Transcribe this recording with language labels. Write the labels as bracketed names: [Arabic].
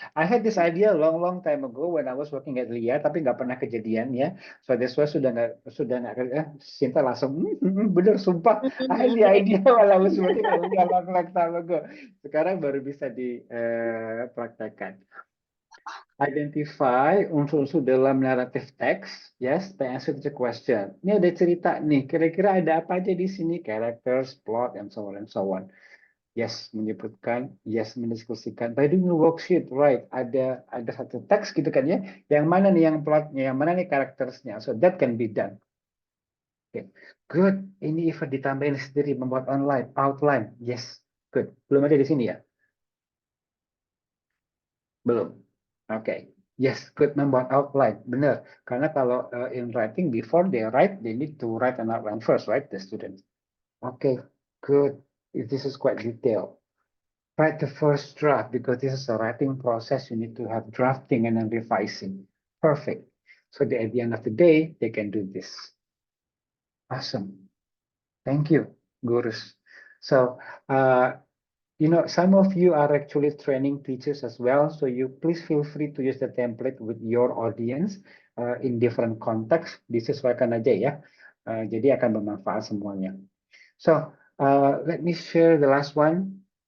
[English] I had this idea long time ago when I was working at LIA, [Indonesian] tapi nggak pernah kejadian ya. [English] So that's why [Indonesian] sudah nggak Sinta langsung bener sumpah. [English] I had the idea while I was working at LIA long time ago. [Indonesian] Sekarang baru bisa dipraktekkan. Identify unsur-unsur dalam naratif teks. [English] Yes, the answer to the question. [Indonesian] Ini ada cerita nih. Kira-kira ada apa aja di sini? [English] Characters, plot, and so on and so on. [Indonesian] Yes, menyebutkan, yes, mendiskusikan. [English] By doing the worksheet, right? [Indonesian] Ada satu teks gitu kan ya. Yang mana nih yang plotnya, yang mana nih karakternya. [English] So that can be done. Okay. Good. [Indonesian] Ini Iva ditambahin sendiri membuat outline. [English] Yes, good. [Indonesian] Belum ada di sini ya? Belum. Oke. [English] Okay. Yes, good, [Indonesian] membuat outline. Benar. Karena kalau [English] in writing, before they write, they need to write an outline first, right? The students. Okay, good. This is quite detailed. Write the first draft because this is a writing process. You need to have drafting and then revising. Perfect. So at the end of the day, they can do this. Awesome. Thank you, gurus. So, you know, some of you are actually training teachers as well. So you please feel free to use the template with your audience in different context. [Indonesian] Disesuaikan aja ya. Jadi akan bermanfaat semuanya. [English] So, let me share the last one.